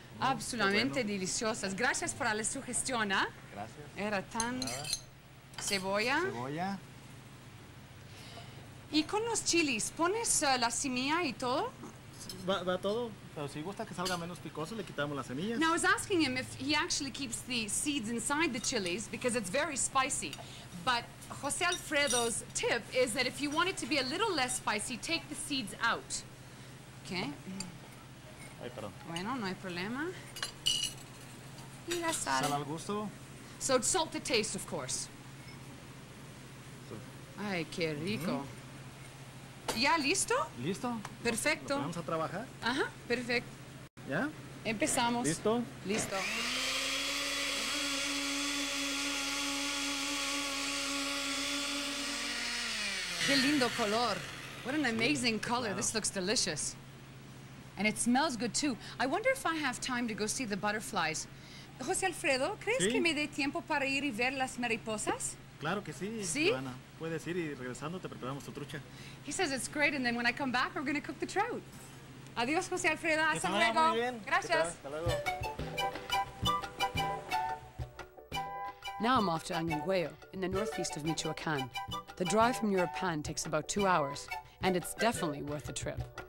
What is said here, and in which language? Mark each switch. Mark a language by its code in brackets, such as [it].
[es] Absolutamente deliciosas. Gracias por la sugestión, ¿ah? Gracias. Era tan... Cebolla. Cebolla. Y con los chilis, ¿pones la semilla y todo? Va todo, pero si gusta que salga menos picoso, le quitamos las semillas. [en] Now, I was asking him if he actually keeps the seeds inside the chilies because it's very spicy. But Jose Alfredo's tip is that if you want it to be a little less spicy, take the seeds out. Okay. [es] Ay, perdón. Bueno, no hay problema. Y la sal. Sal al gusto. [en] So it's salt to taste, of course. [es] Ay, qué rico. ¿Ya listo? ¿Listo? Perfecto. Vamos a trabajar. Ajá, perfecto. ¿Ya? Empezamos. ¿Listo? Listo. Qué lindo color. [en] What an amazing color. Wow. This looks delicious. And it smells good too. I wonder if I have time to go see the butterflies. [es] José Alfredo, ¿crees que me dé tiempo para ir y ver las mariposas? Claro que sí, ¿Sí? Joana. Puedes ir y regresando te preparamos tu trucha. [en] He says it's great, and then when I come back, we're going to cook the trout. [es] Adiós, José Alfredo. Hasta luego. Muy bien. Gracias. Hasta luego. [en] Now I'm off to Angangueo, in the northeast of Michoacán. The drive from Uruapan takes about 2 hours, and it's definitely worth the trip.